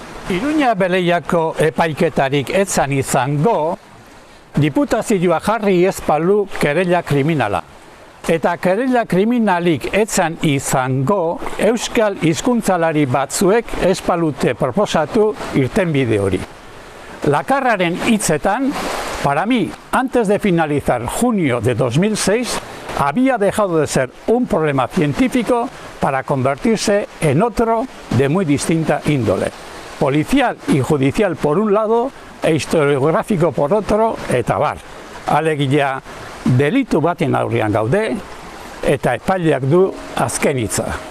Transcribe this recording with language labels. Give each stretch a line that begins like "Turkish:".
Basque: Iruña Beleiako epaiketarik etzan izango, diputazioa jarri ez balu kerela kriminala. Eta kerela kriminalik etzan izango, euskal hizkuntzalari batzuek ez balute proposatu irtenbide hori. Lakarraren hitzetan,
Spanish: para mí, antes de finalizar junio de 2006, había dejado de ser un problema científico para convertirse en otro de muy distinta índole. Policial y judicial por un lado e historiográfico por otro,
Basque: eta bar. Alegia, delitu baten aurrean gaude, eta epaileak du azken hitza.